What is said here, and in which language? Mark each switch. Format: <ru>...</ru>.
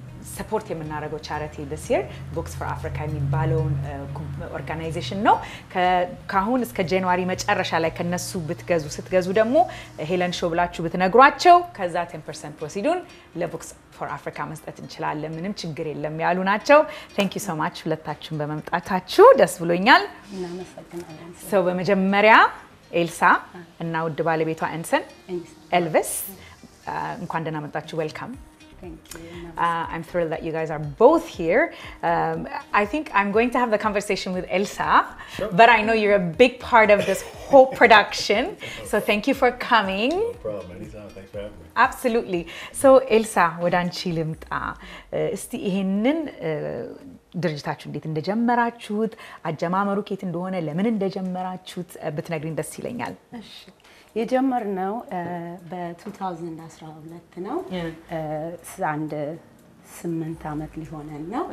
<am>support የምናደርገው ቻሪቲ</am> <en>this year</en> <am>Books for Africa የሚባለውን ኦርጋናይዜሽን ነው። ከአሁን እስከ ጃንዋሪ መጨረሻ ላይ ከነሱ ስትገዙ ደግሞ ሄለን ሾው ብላችሁ ብትነግሯቸው ከዛ 10% ፕሮሲዱን ለቡክስ ፎር አፍሪካ መስጠት እንችላለን፣ ምንም ችግር የለም ያሉ ናቸው።</am> <en>Thank you so much</en> <am>ሁለታችሁም በመምጣታችሁ ደስ ብሎኛል። እናመሰግናለን። ሰው በመጀመሪያ ኤልሳ እና ውድ ባለቤቷ አንሰን ኤልቪስ እንኳን ደህና መጣችሁ። ዌልካም.</am> <en>Thank you. I'm thrilled that you guys are both here. I think I'm going to have the conversation with Elsa, sure. But I know you're a big part of this whole production. So thank you for coming. No problem, anytime. Thanks for having me. Absolutely.</en> <am>So Elsa, ወደ አንቺ ልምጣ። እስቲ ይሄንን ድርጅታችሁ እንዴት እንደጀመራችሁት አጀማመሩ ከየት እንደሆነ ለምን እንደጀመራችሁት ብትነግሪኝ ደስ ይለኛል። እሺ የጀመርነው በ2012 ነው። አንድ 8 አመት ሊሆነን ነው።</am>